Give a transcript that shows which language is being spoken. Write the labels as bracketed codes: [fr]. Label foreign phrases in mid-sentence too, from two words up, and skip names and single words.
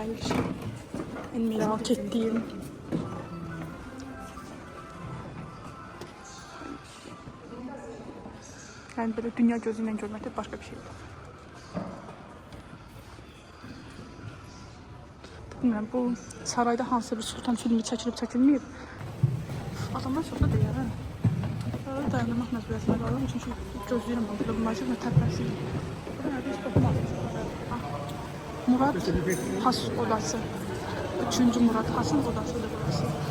[tr] En merak ettiğim. Yani böyle dünya gözüyle görmek de başka bir şey. Bilmiyorum, bu sarayda hansı bir sultan [az] filmi çəkilib çəkilməyib. Adamlar çoxda deyər, hə? Burada dayanmaq məcburiyyətində qaldım. Çünki gözləyirəm burada bu macib mətəbbəsi. [tr] Murad Has odası. 3-cü Murad Hasın odasıdır burası.